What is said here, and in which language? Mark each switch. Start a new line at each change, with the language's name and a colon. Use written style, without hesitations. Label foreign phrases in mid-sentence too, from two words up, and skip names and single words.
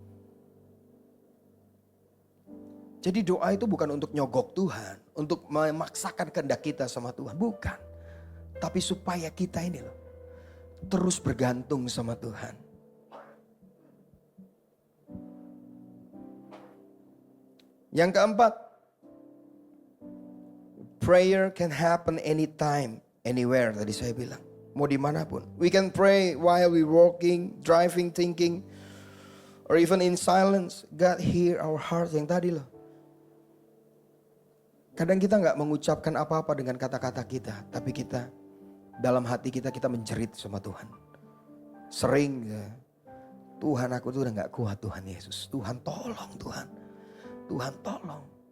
Indonesian: Jadi doa itu bukan untuk nyogok Tuhan. Untuk memaksakan kehendak kita sama Tuhan. Bukan. Tapi supaya kita ini loh. Terus bergantung sama Tuhan. Yang keempat,
English: prayer can happen anytime, anywhere
Indonesian: tadi saya bilang. Mau dimanapun.
English: We can pray while we walking, driving, thinking, or even in silence. God hear our heart
Indonesian: yang tadi loh. Kadang kita gak mengucapkan apa-apa dengan kata-kata kita. Tapi kita, dalam hati kita menjerit sama Tuhan. Sering ya. Tuhan aku tuh udah gak kuat Tuhan Yesus. Tuhan tolong Tuhan. Tuhan tolong.